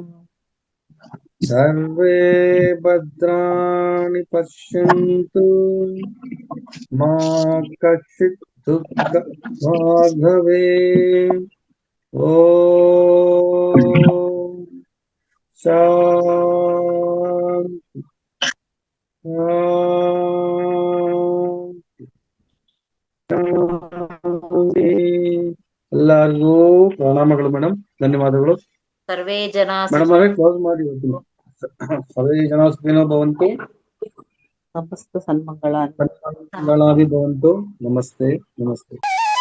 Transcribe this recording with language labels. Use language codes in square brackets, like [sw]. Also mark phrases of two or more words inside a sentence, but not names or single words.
[sa] ಸರ್ವೇ ಭದ್ರಾಣಿ ಪಶ್ಯಂತು, ಮಾ ಕಶ್ಚಿತ್ ದುಃಖ ಭವೇತ್. ಓಂ ಶಾಂತಿ [kn] ಎಲ್ಲರಿಗೂ ಪ್ರಣಾಮಗಳು ಮೇಡಮ್. ಧನ್ಯವಾದಗಳು. [sa] ಸರ್ವೇ ಜನ [kn] ಮೇಡಮ್ ಅವರೇ ಕ್ಲೋಸ್ ಮಾಡಿ. [sa] ಸರ್ವೇ ಜನ ಸುಖಿನೋ ಭವಂತು. ಸಮಸ್ತ ಸನ್ಮಂಗಳಾನಿ ಭವಂತು. ನಮಸ್ತೆ.